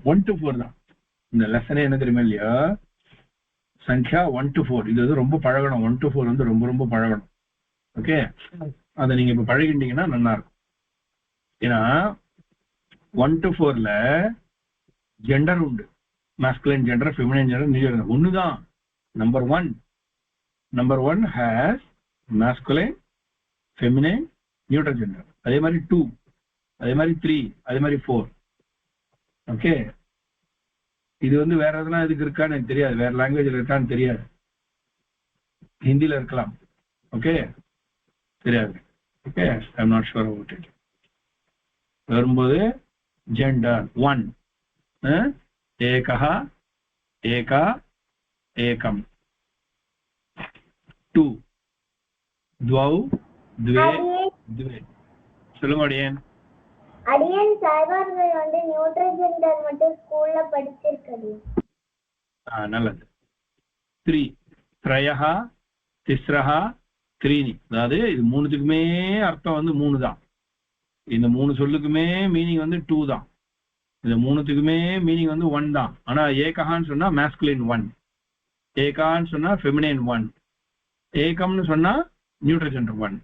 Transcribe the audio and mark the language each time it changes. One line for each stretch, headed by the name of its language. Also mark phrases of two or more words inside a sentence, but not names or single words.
Tamil: 1 to 4 தான் இந்த லெசனே. என்ன தெரியுமா இல்லையா? சங்கியா 1 to 4 இது வந்து ரொம்ப பழகணும். 1 to 4 வந்து ரொம்ப ரொம்ப பழகணும். ஓகே, அதை நீங்க இப்ப பழகிட்டீங்கன்னா நல்லா இருக்கும். ஏன்னா 1 to 4ல ஜெண்டர் உண்டு.
English: masculine gender, feminine gender ஒண்ணுதான். நம்பர் 1 has masculine, feminine, neutral gender.
Tamil: அதே மாதிரி 2, அதே மாதிரி 3, அதே மாதிரி 4. ஓகே, இது வந்து வேற எதனா இதுக்கு இருக்கான்னு எனக்கு தெரியாது, வேற லாங்குவேஜ்ல இருக்கான்னு தெரியாது, ஹிந்தில இருக்கலாம். ஓகே, தெரியாது. ஓகே,
English: I am not sure about it.
Tamil: வரும்போது ஜெண்டர்
Sanskrit: 1 एकः एका एकं, 2 द्वौ द्वे द्वे.
Tamil: சொல்லுங்க அடியன். அடியன் சாய்பார்கள் வந்து
English: neutral gender
Tamil: மட்டும் ஸ்கூல்ல படிச்சிருக்கேன்.
Sanskrit: நல்லது. 3 त्रयः तिस्रः त्रीणि.
Tamil: அதாவது இது மூணுத்துக்குமே அர்த்தம் வந்து 3 தான். இந்த மூணு சொல்லுக்குமே மீனிங் வந்து 2 தான். இந்த மூணுத்துக்குமே மீனிங் வந்து 1 தான். ஆனா ஏகஹான்னு சொன்னா மேஸ்குலின் 1, ஏகான்னு சொன்னா ஃபெமினைன் 1, ஏகம்னு சொன்னா
English: neutral gender
Tamil: 1.